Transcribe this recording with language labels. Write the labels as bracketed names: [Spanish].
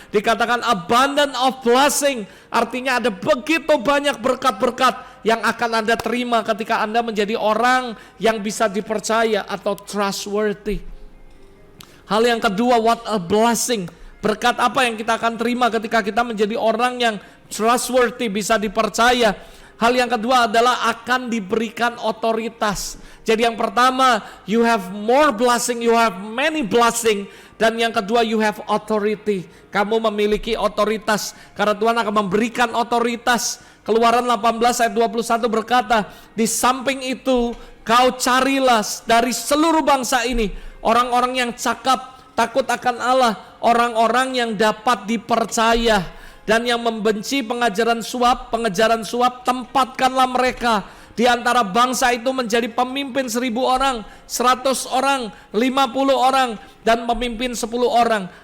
[Indonesian] Dikatakan [English] abundant of blessing, [Indonesian] artinya ada begitu banyak berkat-berkat yang akan Anda terima ketika Anda menjadi orang yang bisa dipercaya atau trustworthy. Hal yang kedua, [English] what a blessing. [Indonesian] Berkat apa yang kita akan terima ketika kita menjadi orang yang trustworthy, bisa dipercaya? Hal yang kedua adalah akan diberikan otoritas. Jadi yang pertama, [English] you have more blessing, you have many blessing. [Indonesian] Dan yang kedua, [English] you have authority. [Indonesian] Kamu memiliki otoritas karena Tuhan akan memberikan otoritas. Keluaran 18 ayat 21 berkata, di samping itu kau carilah dari seluruh bangsa ini orang-orang yang cakap, takut akan Allah, orang-orang yang dapat dipercaya, dan yang membenci pengejaran suap, tempatkanlah mereka di antara bangsa itu menjadi pemimpin 1.000 orang, 100 orang, 50 orang, dan pemimpin 10 orang.